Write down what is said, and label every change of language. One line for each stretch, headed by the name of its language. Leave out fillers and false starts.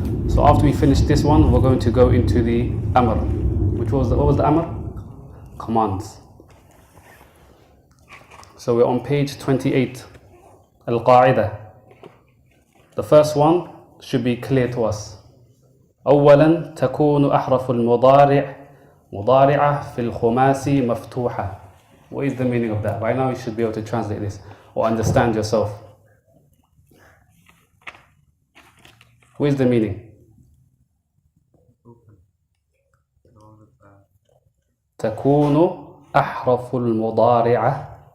English: So after we finish this one, we're going to go into the Amr. What was the Amr? Commands. So we're on page 28, Al-Qa'idah. The first one should be clear to us.
Arabic: أولاً تكون أحرف المضارع مضارعة في الخماس مفتوحة.
English: What is the meaning of that? By now you should be able to translate this or understand yourself. What is the meaning?
Arabic: تكون أحرف المضارعة.